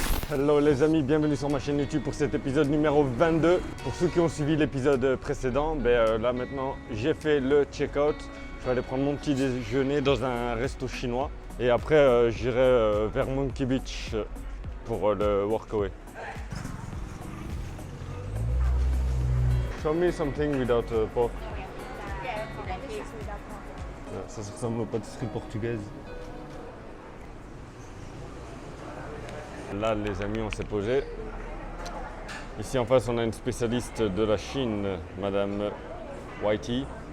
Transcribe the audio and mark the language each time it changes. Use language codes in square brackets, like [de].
[fr] Hello les amis, bienvenue sur ma chaîne YouTube pour cet épisode numéro 22. Pour ceux qui ont suivi l'épisode précédent, là maintenant j'ai fait le check-out. Je vais aller prendre mon petit déjeuner dans un resto chinois et après j'irai vers Monkey Beach pour le workaway. [en] Show me something without pork. [fr] Ça ressemble aux pâtisseries portugaises. Là les amis, on s'est posé. Ici en face on a une spécialiste de la Chine, Madame Whitey.